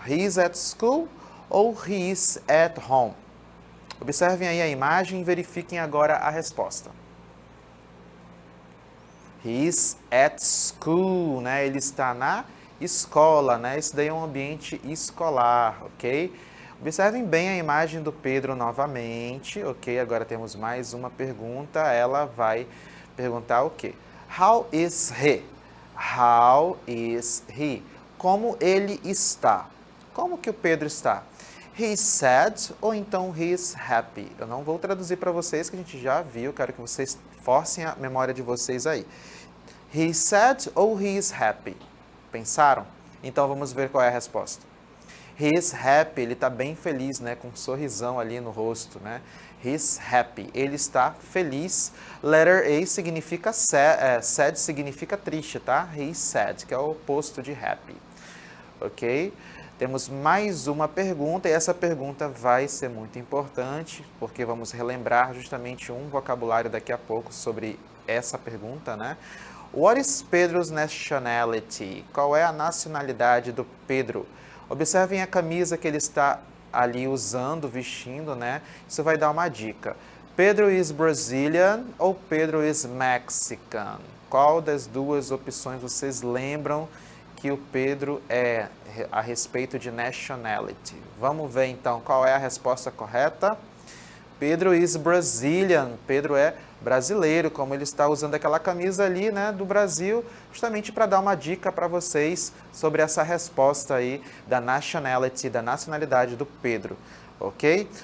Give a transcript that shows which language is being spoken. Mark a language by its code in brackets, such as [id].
[en] He is at school ou he is at home? [pt] Observem aí a imagem e verifiquem agora a resposta. [en] He is at school, [pt] né? Ele está na escola, né? Esse daí é um ambiente escolar, ok? Observem bem a imagem do Pedro novamente, ok? Agora temos mais uma pergunta. Ela vai perguntar o quê? [en] How is he? How is he? [pt] Como ele está? Como que o Pedro está? [en] He is sad [pt] ou então [en] he is happy? [pt] Eu não vou traduzir para vocês, que a gente já viu. Quero que vocês forcem a memória de vocês aí. [en] He is sad [pt] ou [en] he is happy? [pt] Pensaram? Então vamos ver qual é a resposta. [en] He is happy, [pt] ele está bem feliz, né? Com um sorrisão ali no rosto, né? [en] He is happy, [pt] ele está feliz. Letter A significa sad significa triste, tá? [en] He is sad, [pt] que é o oposto de happy. Ok? Temos mais uma pergunta e essa pergunta vai ser muito importante, porque vamos relembrar justamente um vocabulário daqui a pouco sobre essa pergunta, né? [en] What is Pedro's nationality? [pt] Qual é a nacionalidade do Pedro? Observem a camisa que ele está ali usando, vestindo, né? Isso vai dar uma dica. [en] Pedro is Brazilian ou Pedro is Mexican? [pt] Qual das duas opções vocês lembram que o Pedro é a respeito de nationality? Vamos ver então qual é a resposta correta. [en] Pedro is Brazilian. [pt] Pedro é brasileiro, como ele está usando aquela camisa ali, né, do Brasil, justamente para dar uma dica para vocês sobre essa resposta aí da nationality, da nacionalidade do Pedro, ok?